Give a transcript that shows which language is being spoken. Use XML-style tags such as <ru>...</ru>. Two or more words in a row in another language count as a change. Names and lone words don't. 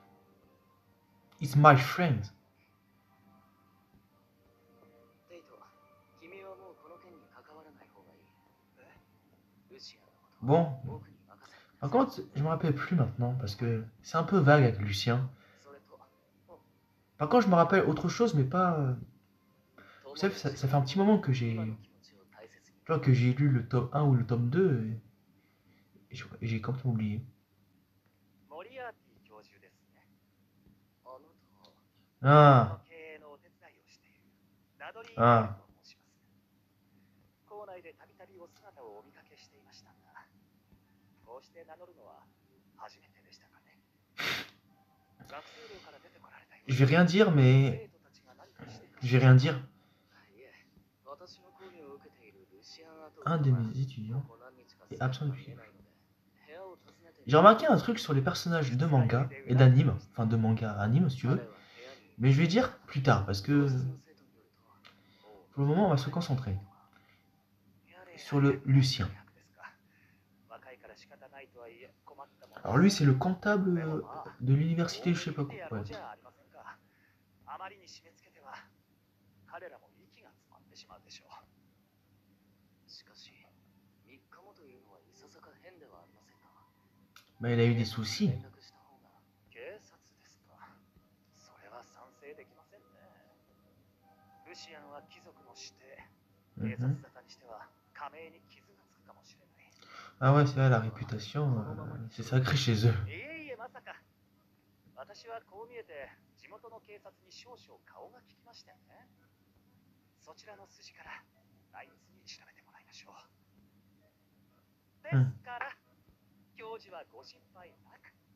<en>It's my friend.</en> <fr>Bon, par contre, je me rappelle plus maintenant parce que c'est un peu vague avec Lucien. Par contre, je me rappelle autre chose, mais pas. Vous savez, ça fait un petit moment que que j'ai lu le tome 1 ou le tome 2 et j'ai complètement oublié.</fr> <ja>モリアーティ教授ですね。あなた、校の Ah, 経営のお手伝いをしているナドリー・ベール ah. と申します。校内でたびたびお姿をお見かけしていましたが、こうして名乗るのは初めてでしたかね。学生寮から出てこられたよう</ja> <fr>Je vais rien dire, mais</fr> <ja>生徒たちが何かしている</ja> <fr>je vais rien dire.</fr> <ja>いえ、私の講義を受けているルシアン・アトウ</ja> <fr>Un</fr> <ja>は</ja> <fr>de mes étudiants</fr> <ja>ここ何日か</ja> <fr>est</fr> <ja>姿</ja> <fr>absent</fr> <ja>が</ja> <fr>depuis.</fr> <ja>見えないので、部屋を訪ねて</ja> <fr>J'ai remarqué un truc sur les personnages de manga et d'anime, enfin de manga anime si tu</fr> <ja>彼</ja> <fr>veux,</fr> <ja>は部屋に</ja> <fr>mais je vais dire plus tard parce</fr> <ja>教</ja> <fr>que</fr> <ja>室の生徒によると、</ja> <fr>pour le moment on va se concentrer sur le Lucien. Alors lui c'est le comptable de l'université je sais pas quoi. Ouais.</fr> <ja>あまりに締め付けては彼らも息が詰まってしまうでしょう。しかし、3日もというのはいささか変ではありませんか。</ja> <fr>Bah il a eu des soucis.</fr> <ja>連絡した方が。警察ですか。それは賛成できませんね。ルシアンは貴族の指定。警察沙汰にしては加盟に傷がつくかもしれない。</ja> <fr>Ah ouais c'est vrai la réputation c'est sacré chez eux.</fr> <ja>いえいえ、まさか。私はこう見えて地元の警察に少々顔が利きましてね。そちらの筋から内密に調べてもらいましょう。ですから、教授はご心配なく。</ja>